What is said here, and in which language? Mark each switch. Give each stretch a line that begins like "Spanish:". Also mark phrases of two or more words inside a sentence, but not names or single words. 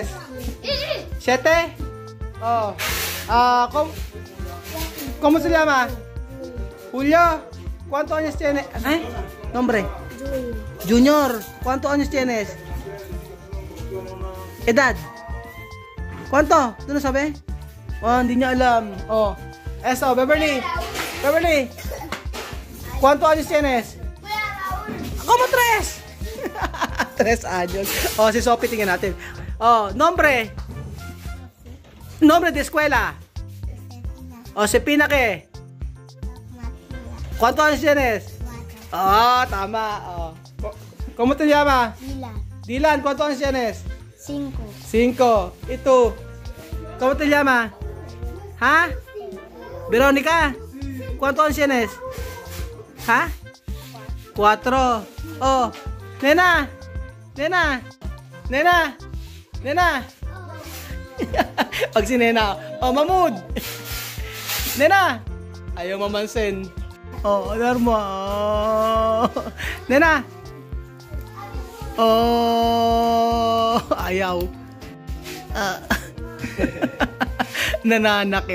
Spanish: 7. Oh. ¿Cómo se llama? Julio, ¿cuántos años tienes? Nombre. Junior, ¿cuántos años tienes? Edad. ¿Cuánto? ¿Tú no sabes?
Filipino: Oh, hindi niya alam.
Spanish: Oh. Eso, Beverly. Beverly. ¿Cuántos años tienes? ¿Cómo 3? 3 años.
Filipino: Oh, si Sophie, tingnan natin.
Spanish: Oh, nombre. Nombre de escuela. Oh, si Pina, ¿qué? ¿Cuántos años tienes? 4. Oh, tama. Oh. ¿Cómo te llamas? Dylan. Dylan, ¿cuántos años tienes? 5. 5. ¿Y tú? ¿Cómo te llamas? ¿Ha? Verónica, ¿cuántos años tienes? ¿Ha? 4. Oh, nena. Nena. Nena. Nena.
Filipino: Pag si Nena. Oh, Mahmoud. Nena. Ayaw mamansin. Oh, Dharma. Nena. Oh, ayaw. Nananakit.